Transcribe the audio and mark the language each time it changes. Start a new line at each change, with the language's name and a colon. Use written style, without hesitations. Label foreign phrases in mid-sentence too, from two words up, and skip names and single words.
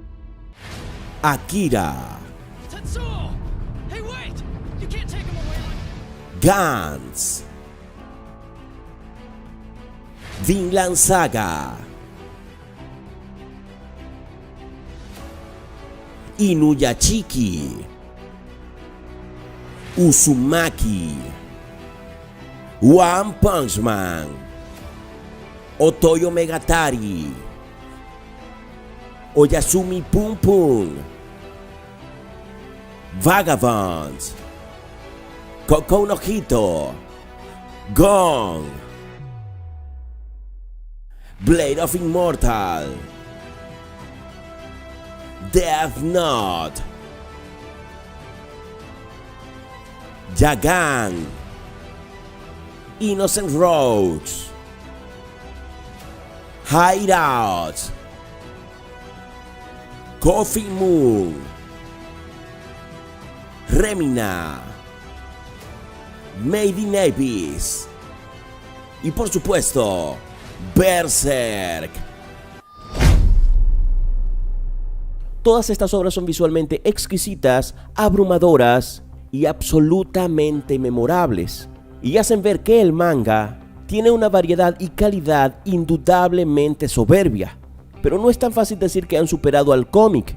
Spanish: Akira, Gantz, Vinland Saga, Inuyashiki, Uzumaki, One Punch Man, Otoyo Megatari, Oyasumi Pum Pum, Vagabonds, Kokou no Hito, Gong, Blade of Immortal, Death Note, Jagan, Innocent Roads, Hideout, Coffee Moon, Remina, Made in Abyss y por supuesto Berserk. Todas estas obras son visualmente exquisitas, abrumadoras y absolutamente memorables, y hacen ver que el manga tiene una variedad y calidad indudablemente soberbia, pero no es tan fácil decir que han superado al cómic.